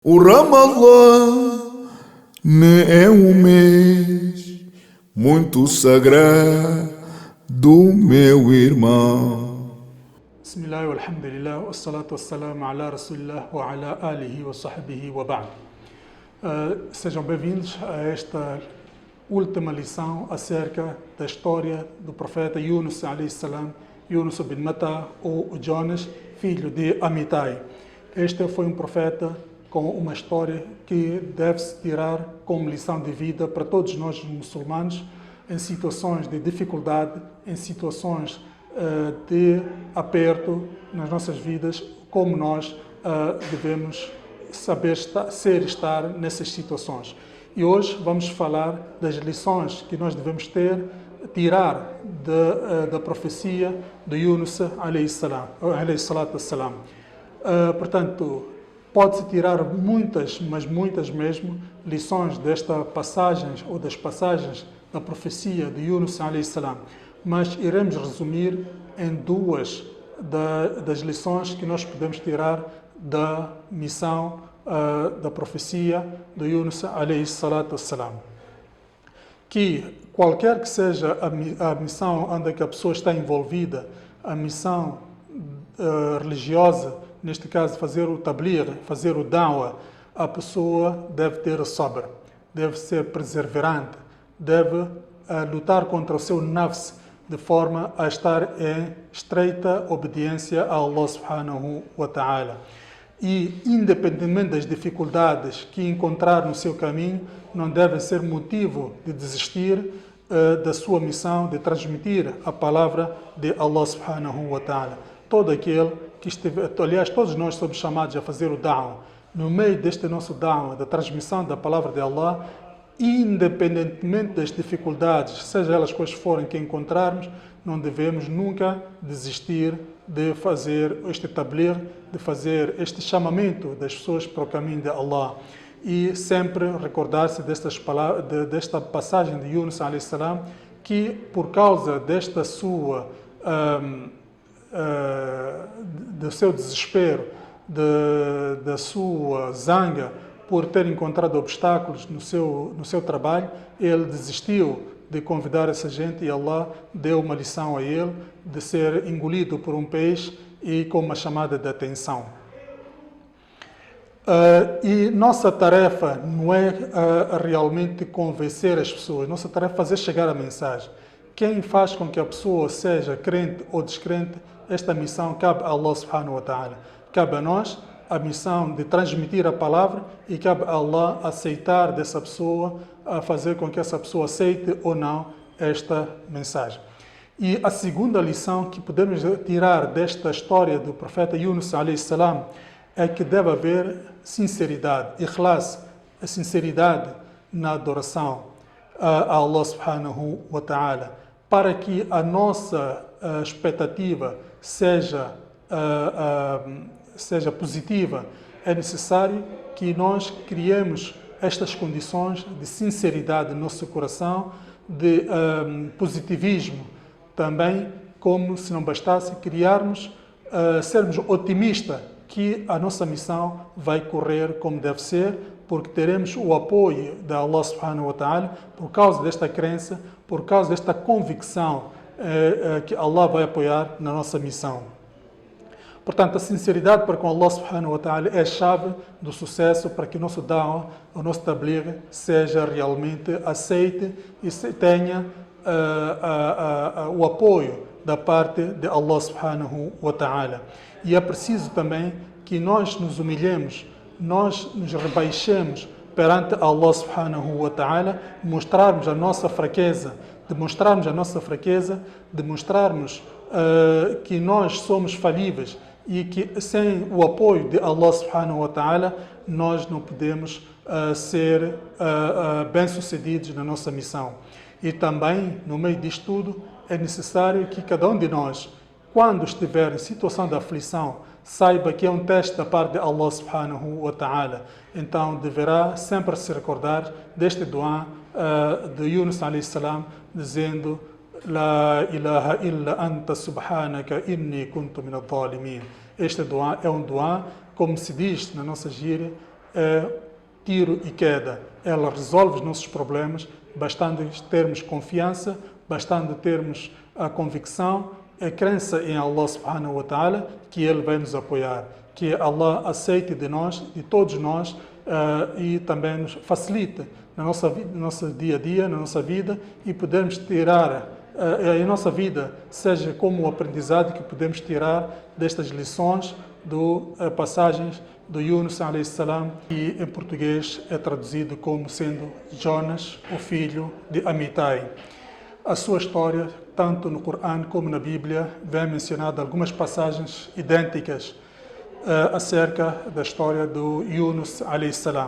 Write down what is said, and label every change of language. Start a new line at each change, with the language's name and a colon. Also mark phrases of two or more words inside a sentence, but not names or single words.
Portuguese: O Ramallah é um mês muito sagrado, meu irmão.
Arabic: بسم الله، الحمد لله، والصلاة والسلام على رسول الله وعلى آله وصحبه وبعد.
Portuguese: Sejam bem-vindos a esta última lição acerca da história do profeta Yunus
Arabic: عليه السلام,
Portuguese: Yunus bin Matta ou Jonas, filho de Amitai. Este foi um profeta com uma história que deve-se tirar como lição de vida para todos nós muçulmanos em situações de dificuldade, em situações de aperto nas nossas vidas, como nós devemos saber estar nessas situações. E hoje vamos falar das lições que nós devemos tirar da profecia de Yunus
Arabic: عليه الصلاة والسلام.
Portuguese: Portanto, pode-se tirar muitas, mas muitas mesmo, lições desta passagem ou das passagens da profecia de Yunus
Arabic: عليه السلام,
Portuguese: mas iremos resumir em duas das lições que nós podemos tirar da missão da profecia de Yunus
Arabic: عليه الصلاة والسلام.
Portuguese: Que qualquer que seja a missão onde a pessoa está envolvida, a missão religiosa, neste caso fazer o tabligh, fazer o da'wah, a pessoa deve ter sabr, deve ser perseverante, deve lutar contra o seu nafs, de forma a estar em estreita obediência a Allah
Arabic: سبحانه وتعالى.
Portuguese: E, independentemente das dificuldades que encontrar no seu caminho, não deve ser motivo de desistir da sua missão de transmitir a palavra de Allah
Arabic: سبحانه وتعالى.
Portuguese: Todo aquele que estiver, aliás, todos nós somos chamados a fazer o da'wah. No meio deste nosso da'wah, da transmissão da palavra de Allah, independentemente das dificuldades, seja elas quais forem que encontrarmos, não devemos nunca desistir de fazer este tabligh, de fazer este chamamento das pessoas para o caminho de Allah. E sempre recordar-se desta passagem de Yunus
Arabic: عليه السلام,
Portuguese: que por causa desta sua do seu desespero, da sua zanga por ter encontrado obstáculos no seu trabalho, ele desistiu de convidar essa gente e Allah deu uma lição a ele de ser engolido por um peixe e com uma chamada de atenção. E nossa tarefa não é realmente convencer as pessoas, nossa tarefa é fazer chegar a mensagem. Quem faz com que a pessoa seja crente ou descrente, esta missão cabe a Allah
Arabic: سبحانه وتعالى.
Portuguese: Cabe a nós a missão de transmitir a palavra e cabe a Allah aceitar dessa pessoa, a fazer com que essa pessoa aceite ou não esta mensagem. E a segunda lição que podemos tirar desta história do profeta Yunus
Arabic: عليه السلام
Portuguese: é que deve haver sinceridade, ikhlas, a sinceridade na adoração a Allah
Arabic: سبحانه وتعالى,
Portuguese: para que a nossa expectativa seja positiva. É necessário que nós criemos estas condições de sinceridade no nosso coração, de positivismo também, como se não bastasse sermos otimistas que a nossa missão vai correr como deve ser, porque teremos o apoio da Allah
Arabic: سبحانه وتعالى
Portuguese: por causa desta crença, por causa desta convicção que Allah vai apoiar na nossa missão. Portanto, a sinceridade para com Allah
Arabic: سبحانه وتعالى
Portuguese: é a chave do sucesso para que o nosso da'wah, o nosso tabligh, seja realmente aceite e tenha o apoio da parte de Allah
Arabic: سبحانه وتعالى.
Portuguese: E é preciso também que nós nos humilhemos, nós nos rebaixemos perante Allah
Arabic: سبحانه وتعالى,
Portuguese: demonstrarmos a nossa fraqueza, demonstrarmos que nós somos falíveis e que sem o apoio de Allah
Arabic: سبحانه وتعالى
Portuguese: nós não podemos ser bem-sucedidos na nossa missão. E também, no meio disto tudo, é necessário que cada um de nós, quando estiver em situação de aflição, saiba que é um teste da parte de Allah
Arabic: سبحانه وتعالى.
Portuguese: Então deverá sempre se recordar deste dua de Yunus
Arabic: عليه السلام,
Portuguese: dizendo:
Arabic: لا إله إلا أنت سبحانك إني كنت من الظالمين.
Portuguese: Este dua é um dua, como se diz na nossa gíria, é tiro e queda. Ela resolve os nossos problemas, bastando termos confiança, bastando termos a convicção, a crença em Allah
Arabic: سبحانه وتعالى,
Portuguese: que Ele vai nos apoiar, que Allah aceite de nós, de todos nós, e também nos facilite na nossa vida, no nosso dia a dia, na nossa vida, e podermos tirar a nossa vida, seja como o aprendizado que podemos tirar destas lições passagens do Yunus
Arabic: عليه السلام,
Portuguese: que em português é traduzido como sendo Jonas, o filho de Amitai. A sua história, tanto no Corão como na Bíblia, vem mencionada algumas passagens idênticas acerca da história do Yunus
Arabic: عليه السلام.